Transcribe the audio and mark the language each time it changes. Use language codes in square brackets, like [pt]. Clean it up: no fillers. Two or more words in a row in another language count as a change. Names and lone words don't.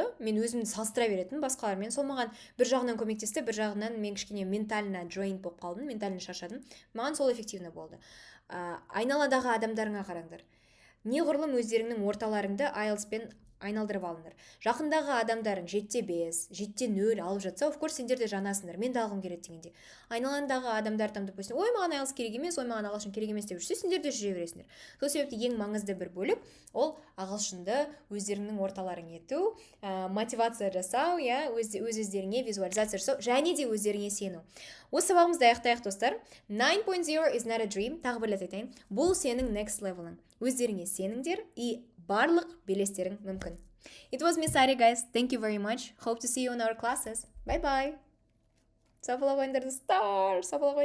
[kk] Мен өзімді салыстыра беретін басқалармен. Сол маған бір жағынан көмектесті, бір жағынан мен кішкене ментально joint болып қалдым, ментально шаршадым. Маған сол эффективно болды. Айналадағы адамдарыңа қараңдар. Неғұрлым өздеріңнің орталарыңды IELTS-пен айналдырып алыңдар. Жақындағы адамдарың 7-5, 7-0 алып жатса, [en] of course, [kk] сендер де жанасыңдар. Мен де алғым келеді дегенде. Айналаңдағы адамдар там, допустим, ой, маған IELTS керек емес, ой, маған ағылшын керек емес деп жүрсе, сендер де жүре бересіңдер. Сол себепті ең маңызды бір бөлік ол ағылшынды өздеріңнің орталарың ету, мотивация жасау, өз-өздеріңе визуализация жасау, және де өздеріңе сену. Осы сабағымызды аяқтайық, достар. [en] 9.0 is not a dream. [kk] Тағы бір рет айтайын. Бұл сенің [en] next level'ың. [kk] Өздеріңе сеніңдер и барлық белестерің мүмкін. [en] It was Miss Ari, guys. Thank you very much. Hope to see you in our classes. Bye-bye. [kk] Сау бола қойыңдар, достар.